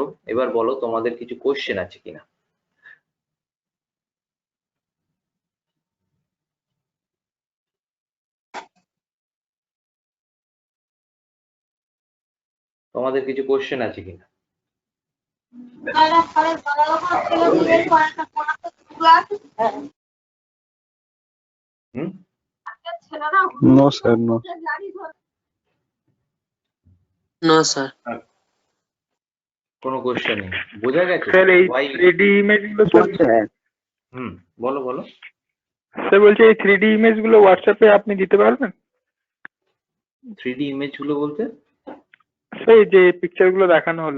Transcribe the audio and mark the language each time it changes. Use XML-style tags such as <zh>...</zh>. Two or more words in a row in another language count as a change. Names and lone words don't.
<bn>এবার বলো তোমাদের কিছু কোশ্চেন আছে কিনা। তোমাদের কিছু কোশ্চেন আছে কিনা? হুম,</bn> <en>No, sir, no. No, sir.</en> <bn>কোনো কোশ্চেন নেই, বোঝা গেছে? স্যার এই</bn> <en>Why?</en> <bn>3D ইমেজ গুলো স্যার, হুম, বলো বলো। স্যার বলছে এই 3D ইমেজ গুলো হোয়াটসঅ্যাপে আপনি দিতে পারবেন? 3D ইমেজ গুলো বলতে? স্যার এই যে পিকচার গুলো দেখানো হলো,</bn>